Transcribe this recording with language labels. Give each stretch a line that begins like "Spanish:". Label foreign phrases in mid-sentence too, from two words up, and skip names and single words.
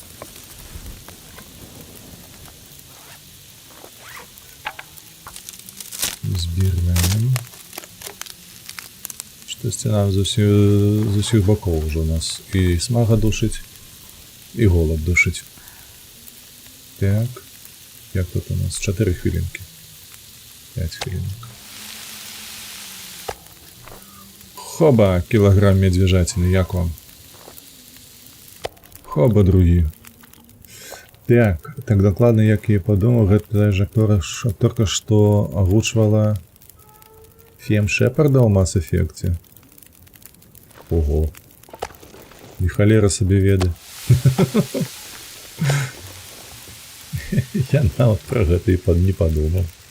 Belarusian: Збірляем. Штосьці нам з усіх бакоў ужо у нас і смага душыць, і голад душыць. Так. Як тут у нас?
Ukrainian: 4 хвилинки. 5 хвилинок.
Russian: Хоба, кілограм медвежатины, як вам? Хоба,
Belarusian: другі. Так дакладна, як я падумаў, гэта ж акторка, што агучвала Фем Шепарда ў Mass Effect. Ого. І халера сабе ведае. Я нават пра гэта і не падумаў.